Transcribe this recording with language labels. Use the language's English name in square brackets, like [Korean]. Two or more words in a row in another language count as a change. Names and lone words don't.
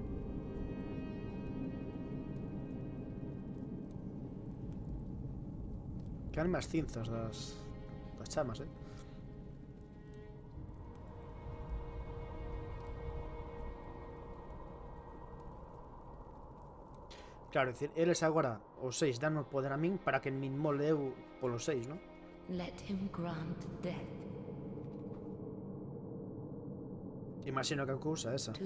[Galician] Quedan máis cinzas das chamas, Claro, é dicir, eles agora, os 6, dan o poder a min para que me inmole eu polos 6, non? [English] Let him grant death [Galician] Imagino que a cousa é esa.